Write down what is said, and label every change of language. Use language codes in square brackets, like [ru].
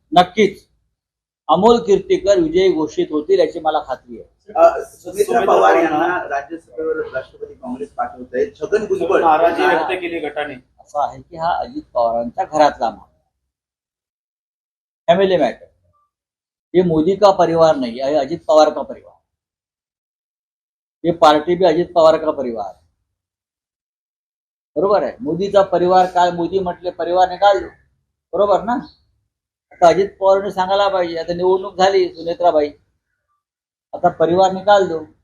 [mr] नक्कीच अमोल कीर्तिकर विजयी घोषित होतील याची मला खात्री आहे। सुनेत्रा पवार यांना राज्यसभेवर राष्ट्रवादी काँग्रेस पाठवत आहे। छगन भुजबळ नाराजी व्यक्त केली गटाने। असं आहे की हा अजित पवारांच्या घरातला मामला, फॅमिली मॅटर। [hi] ये मोदी का परिवार नहीं है, अजित पवार का परिवार। ये पार्टी भी अजित पवार का परिवार, [mr] बरोबर आहे। मोदीचा परिवार काय, मोदी म्हटले [hi] परिवार निकाल दो, [mr] बरोबर ना? आता अजित पवारने सांगायला पाहिजे, आता निवडणूक झाली सुनेत्राबाई, आता [hi] परिवार निकाल दो।